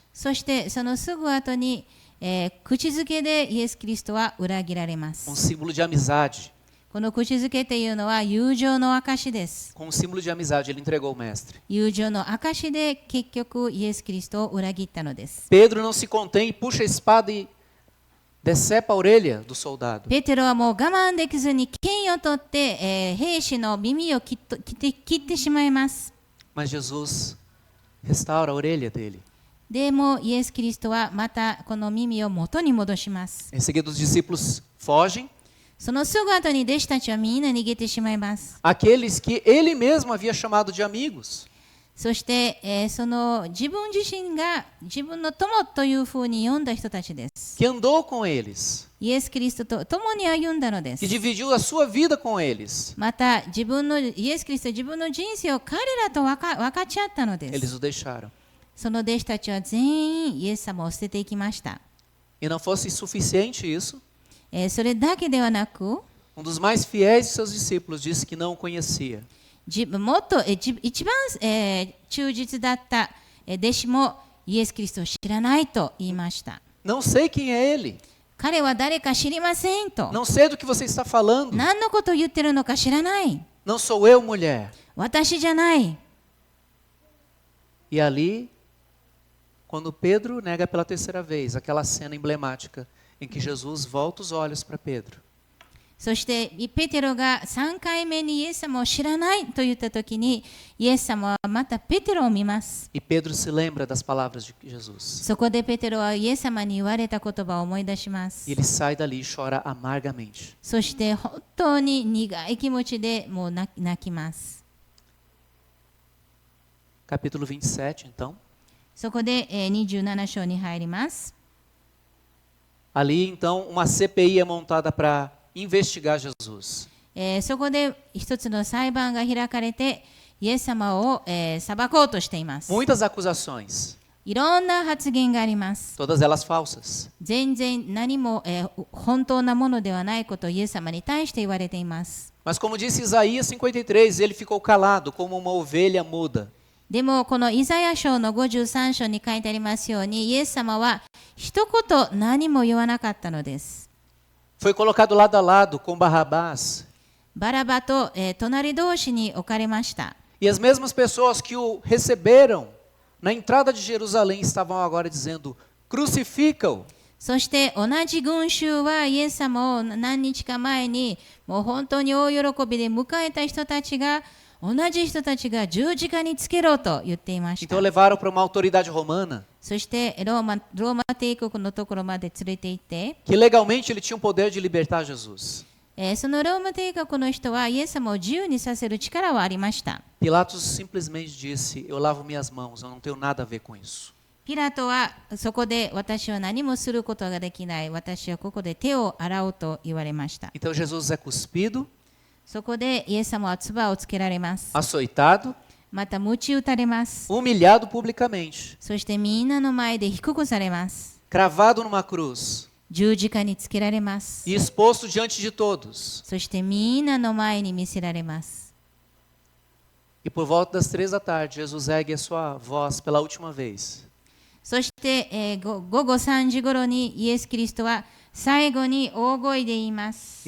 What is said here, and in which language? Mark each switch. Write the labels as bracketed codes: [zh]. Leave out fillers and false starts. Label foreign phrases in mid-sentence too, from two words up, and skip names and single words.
[ja] そしてそのすぐ後に、口づけでイエス・キリストは裏切られま [pt] Com um [ja] す。 [pt] símbolo de amizade. [ja] この口づけというのは友情の証です。 [pt] Com um símbolo de amizade, ele entregou o mestre. [ja] 友情の証で結局イエス・キリストを裏切ったのです。 [pt] Pedro não se contém e puxa a espada e decepa a orelha do soldado. [ja] ペテロはもう我慢できずに剣を取って、兵士の耳を切ってしまいます。 [pt] Mas Jesus restaura a orelha dele. [ja] でもイエス・キリストはまたこの耳を元に戻します。 [pt] Em seguida, os discípulos fogem. [ja] そのすぐ後に弟子たちはみんな逃げてしまいます。 [pt] Aqueles que ele mesmo havia chamado de amigos. [ja] そして、その自分自身が自分の友というふうに呼んだ人たちです。 [pt] Que andou com eles. [ja] イエス・キリストと共に歩んだので [pt] Que [ja] す。 [pt] dividiu a sua vida com eles. [ja] またイエス・キリストは自分の人生を彼らと分かち合ったので [pt] Eles [ja] す。 [pt] o deixaram. [ja] その弟子たちは全員イエス様を捨てていきました。 [pt] E não fosse suficiente isso, [ja] それだけではなく、 [pt] um dos mais fiéis de seus discípulos disse que não o conhecia. [ja] もっと一番、忠実だった、弟子もイエス・キリストを知らないと言いました。 [pt] Não sei quem é ele. [ja] 彼は誰か知りませんと。 [pt] Não sei do que você está falando. [ja] 何のことを言ってるのか知らない。 [pt] Não sou eu, mulher. [ja] 私じゃない。 [pt] E ali, quando Pedro nega pela terceira vez, aquela cena emblemática em que Jesus volta os olhos para Pedro. [ja] そしてペテロが3回目にイエス様を知らないと言ったときに、イエス様はまたペテロを見ます。 [pt] E Pedro se lembra das palavras de Jesus. [ja] そこでペテロはイエス様に言われた言葉を思い出しま [pt] E [ja] す。 [pt] ele sai dali e chora amargamente. [ja] そして本当に苦い気持ちでもう泣きます。 [pt] Capítulo 27, então. [ja] そこで27章に入ります。 [pt] Ali, então, uma CPI é montada para investigar Jesus. [ja] そこで一つの裁判が開かれて、イエス様を、裁こうとしています。 [pt] Muitas acusações, [ja] いろんな発言があります。 [pt] todas elas falsas. [ja] 全然何も、本当なものではないことをイエス様に対して言われています。 [pt] Mas como disse Isaías 53, ele ficou calado como uma ovelha muda. [ja] でもこのイザヤ書の53章に書いてありますように、イエス様は一言何も言わなかったのです。 [pt] Foi colocado lado a lado com Barrabás. [ja] バラバと、隣同士に置かれました。 [pt] E as mesmas pessoas que o receberam na entrada de Jerusalém estavam agora dizendo: crucifica-o. [ja] そして同じ群衆はイエス様を何日か前にもう本当に大喜びで迎えた人たちが、同じ人たちが十字架につけろと言っていました。 [pt] Então levaram para uma autoridade romana [ja] そしてローマ帝国のところまで連れて行って、 [pt] que legalmente ele tinha o poder de libertar Jesus. [ja] そのローマ帝国の人はイエス様を自由にさせる力はありました。 [pt] Pilatos simplesmente disse: eu lavo minhas mãos, eu não tenho nada a ver com isso. [ja] ピラトはそこで私は何もすることができない。私はここで手を洗おうと言われました。 [pt] Então Jesus é cuspido, [ja] そこでイエス様は唾をつけられます。 [pt] açoitado, [ja] また鞭打たれます。 [pt] humilhado publicamente, [ja] そしてみんなの前で低くされます。 [pt] cravado numa cruz [ja] 十字架につけられます。 [pt] e exposto diante de todos. [ja] そしてみんなの前に見せられます。 [pt] E por volta das 3 da tarde, Jesus ergue a sua voz pela última vez. [ja] そして、午後3時頃にイエス・キリストは最後に大声で言います。